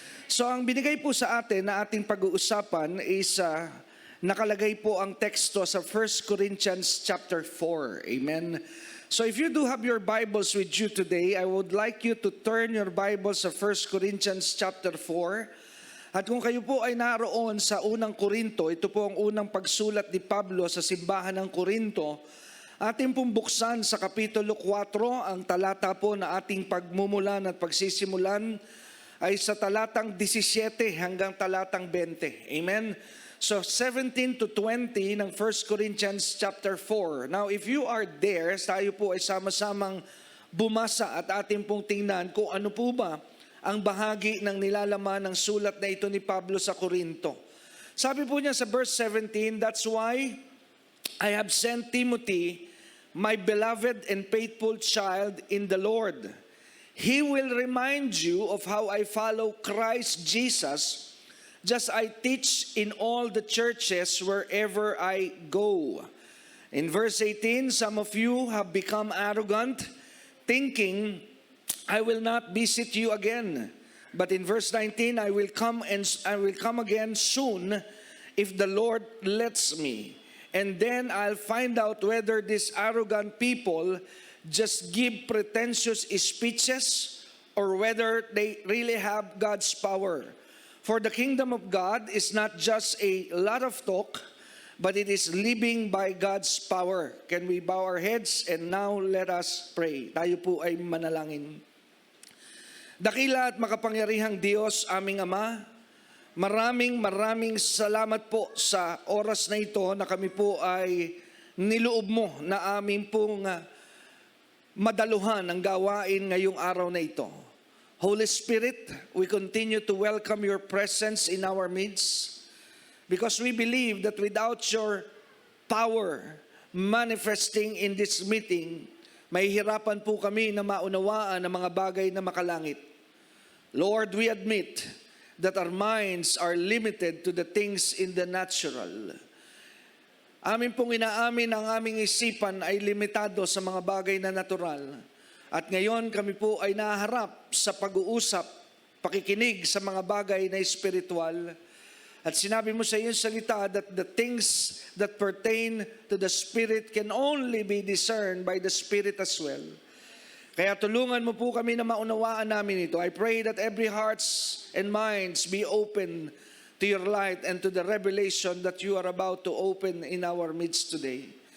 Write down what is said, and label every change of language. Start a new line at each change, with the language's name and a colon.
Filipino: So ang binigay po sa atin na ating pag-uusapan is nakalagay po ang teksto sa 1 Corinthians chapter 4. Amen.
English: So if you do have your Bibles with you today, I would like you to turn your Bibles sa 1 Corinthians chapter 4.
Filipino: At kung kayo po ay naroon sa unang Korinto, ito po ang unang pagsulat ni Pablo sa simbahan ng Korinto, ating pong buksan sa Kapitulo 4, ang talata po na ating pagmumulan at pagsisimulan ay sa talatang 17 hanggang talatang 20. Amen?
English: So 17 to 20 ng 1 Corinthians chapter 4. Now if you are there,
Filipino: tayo po ay sama-samang bumasa at ating pong tingnan kung ano po ba ang bahagi ng nilalaman ng sulat na ito ni Pablo sa Korinto. Sabi po niya sa
English: verse 17, that's why I have sent Timothy, my beloved and faithful child in the Lord. He will remind you of how I follow Christ Jesus, just I teach in all the churches wherever I go. In verse 18, some of you have become arrogant, thinking, I will not visit you again. But in verse 19, I will come again soon if the Lord lets me. And then I'll find out whether these arrogant people just give pretentious speeches or whether they really have God's power. For the kingdom of God is not just a lot of talk, but it is living by God's power. Can we bow our heads and now let us pray.
Filipino: Tayo po ay manalangin. Dakila at makapangyarihang Diyos, aming Ama, maraming salamat po sa oras na ito na kami po ay niloob mo na aming pong madaluhan ang gawain ngayong araw na ito.
English: Holy Spirit, we continue to welcome your presence in our midst because we believe that without your power manifesting in this meeting,
Filipino: mahihirapan po kami na maunawaan ang mga bagay na makalangit.
English: Lord, we admit that our minds are limited to the things in the natural.
Filipino: Amin pong inaamin ang aming isipan ay limitado sa mga bagay na natural. At ngayon kami po ay naharap sa pag-uusap, pakikinig sa mga bagay na espiritual. At sinabi mo sa iyong salita
English: that the things that pertain to the Spirit can only be discerned by the Spirit as well.
Filipino: Kaya tulungan mo po kami na maunawaan namin ito.
English: I pray that every hearts and minds be open to your light and to the revelation that you are about to open in our midst today.